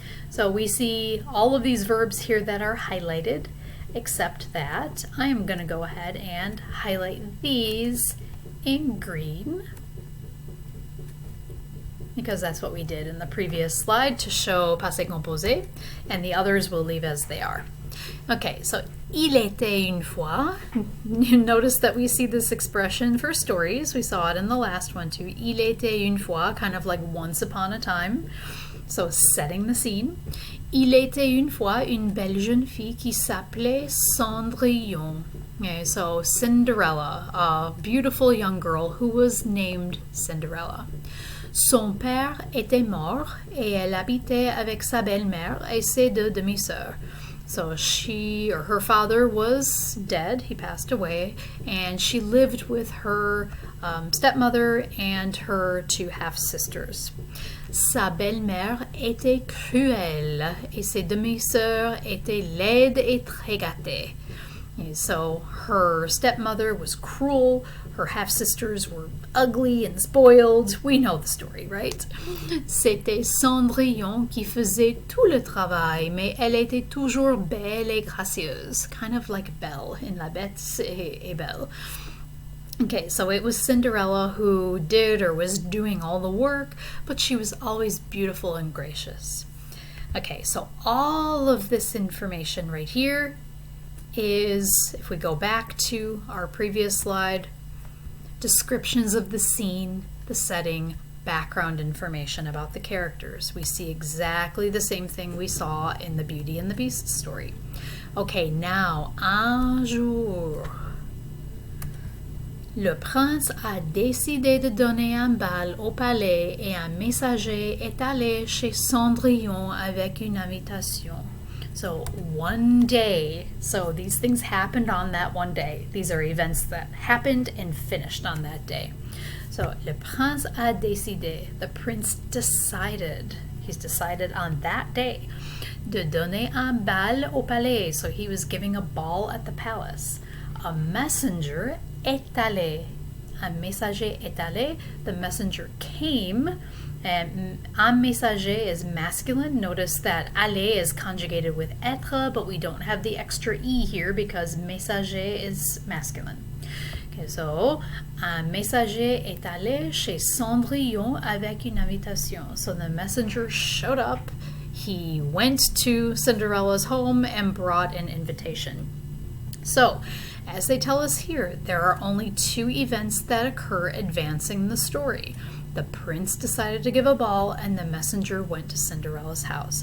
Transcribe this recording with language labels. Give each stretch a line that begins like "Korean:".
English: So we see all of these verbs here that are highlighted, except that I am going to go ahead and highlight these in green because that's what we did in the previous slide to show passé composé, and the others we'll leave as they are.
French: Okay, so il était une fois.
English: You notice that we see this expression for stories. We saw it in the last one too.
French: Il était une fois,
English: kind of like once upon a time. So setting the scene.
French: Il était une fois une belle jeune fille qui s'appelait Cendrillon.
English: Okay, so Cinderella, a beautiful young girl who was named Cinderella.
French: Son père était mort et elle habitait avec sa belle-mère et ses deux demi-sœurs.
English: So she or her father was dead, he passed away, and she lived with her stepmother and her two half-sisters.
French: Sa belle-mère était cruelle et ses demi-sœurs étaient laides et très gâtées.
English: And so her stepmother was cruel, her half-sisters were ugly and spoiled. We know the story, right?
French: C'était Cendrillon qui faisait tout le travail, mais elle était toujours belle et gracieuse.
English: Kind of like Belle in La Bête et Belle. Okay, so it was Cinderella who did or was doing all the work, but she was always beautiful and gracious. Okay, so all of this information right here is, if we go back to our previous slide, descriptions of the scene, the setting, background information about the characters. We see exactly the same thing we saw in the Beauty and the Beast story. Okay, now,
French: un jour, le prince a décidé de donner un bal au palais et un messager est allé chez Cendrillon avec une invitation.
English: So one day, so these things happened on that one day. These are events that happened and finished on that day. So
French: le prince a décidé,
English: the prince decided, he's decided on that day,
French: de donner un bal au palais.
English: So he was giving a ball at the palace. A messenger
French: est allé. Un messager est allé.
English: The messenger came. And
French: un messager
English: is masculine. Notice that aller is conjugated with être, but we don't have the extra e here because messager is masculine. Okay, so
French: un messager est allé chez Cendrillon avec une invitation.
English: So the messenger showed up. He went to Cinderella's home and brought an invitation. So, as they tell us here, there are only two events that occur advancing the story. The prince decided to give a ball and the messenger went to Cinderella's house.